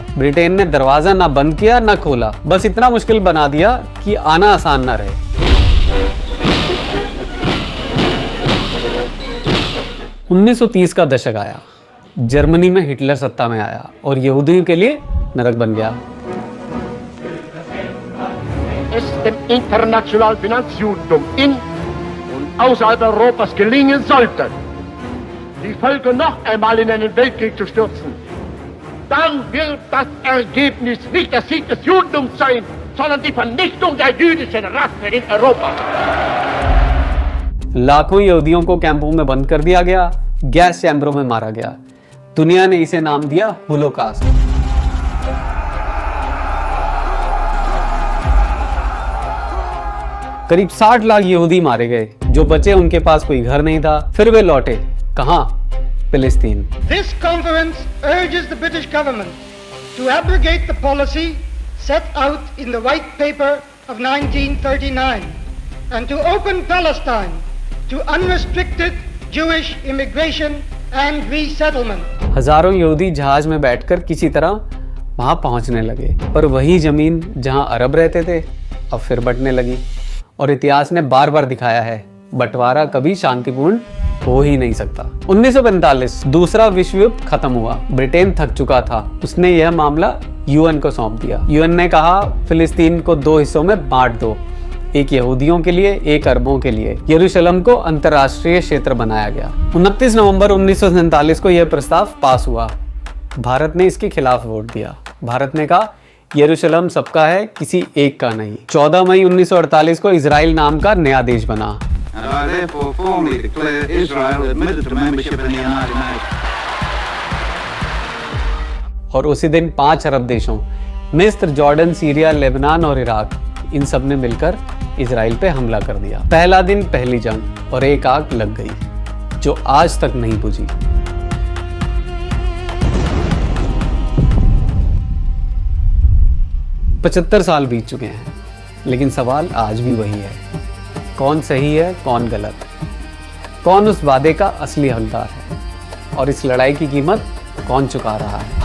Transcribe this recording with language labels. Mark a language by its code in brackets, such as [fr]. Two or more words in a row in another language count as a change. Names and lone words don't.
[hi] ब्रिटेन ने दरवाजा ना बंद किया ना खोला, बस इतना मुश्किल बना दिया कि आना आसान ना रहे। 1930 का दशक आया। जर्मनी में हिटलर सत्ता में आया और यहूदियों के लिए नरक बन गया। [de] Es dem internationalen Finanzjudentum in und außerhalb Europas gelingen sollte, die Völker noch einmal in einen Weltkrieg zu stürzen, dann wird das Ergebnis nicht der Sieg des Judentums sein, sondern die Vernichtung der jüdischen Rasse in Europa. [hi] लाखों यहूदियों को कैंपों में बंद कर दिया गया, गैस चैम्बरों में मारा गया। दुनिया ने इसे नाम दिया होलोकास्ट। करीब 60 लाख यहूदी मारे गए। जो बचे उनके पास कोई घर नहीं था। फिर वे लौटे कहाँ? फिलिस्तीन। [en] This conference urges the British government to abrogate the policy set out in the White Paper of 1939 and to open Palestine to unrestricted Jewish immigration and resettlement. [hi] हजारों यहूदी जहाज में बैठकर किसी तरह वहां पहुंचने लगे, पर वही जमीन जहां अरब रहते थे अब फिर बंटने लगी। और इतिहास ने बार बार दिखाया है बंटवारा कभी शांतिपूर्ण हो ही नहीं सकता। 1945 दूसरा विश्व युद्ध खत्म हुआ। ब्रिटेन थक चुका था। उसने यह मामला यूएन को सौंप दिया। यूएन ने कहा फिलिस्तीन को 2 हिस्सों में बांट दो, एक यहूदियों के लिए, एक अरबों के लिए। यरूशलेम को अंतर्राष्ट्रीय क्षेत्र बनाया गया। 29 नवंबर 1947 को यह प्रस्ताव पास हुआ। भारत ने इसके खिलाफ वोट दिया। भारत ने कहा यरूशलेम सबका है, किसी एक का नहीं। 14 मई 1948 को इजराइल नाम का नया देश बना। [en] And I therefore formally declare Israel admitted to membership in the United Nations. [hi] और उसी दिन 5 अरब देशों मिस्र, जॉर्डन, सीरिया, लेबनान और इराक, इन सब ने मिलकर इजराइल पे हमला कर दिया। पहला दिन पहली जंग और एक आग लग गई जो आज तक नहीं बुझी। पचहत्तर साल बीत चुके हैं, लेकिन सवाल आज भी वही है, कौन सही है कौन गलत, कौन उस वादे का असली हकदार है और इस लड़ाई की कीमत कौन चुका रहा है।